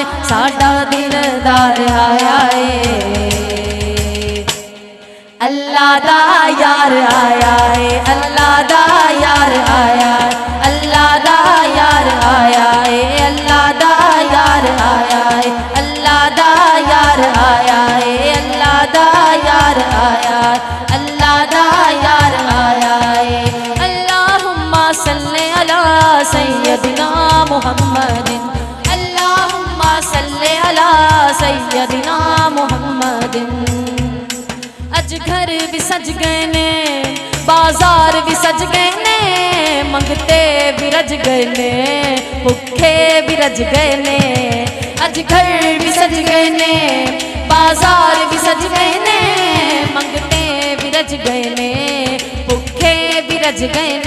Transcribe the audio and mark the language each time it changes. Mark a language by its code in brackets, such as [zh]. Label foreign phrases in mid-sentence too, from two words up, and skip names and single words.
[pa] ساڈا دلدار آیا ہے، اللہ دا یار آیا ہے، اللہ دا یار آیا ہے، اللہ دا یار آیا ہے، اللہ دا یار آیا ہے، اللہ دا یار آیا ہے، اللہ دا یار آیا ہے، اللہ دا یار آیا ہے، اللہ دا یار آیا ہے. [ar] اللهم صل على سيدنا محمد، اللهم صل على سيدنا محمد. [pa] اج گھر بھی سج گئے نے، بازار بھی سج گئے نے، منگتے بھی رج گئے نے، بھکے بھی رج گئے نے. اج گھر بھی سج گئے نے، بازار بھی سج گئے نے، منگتے بھی رج گئے نے، بھکے بھی رج گئے نے.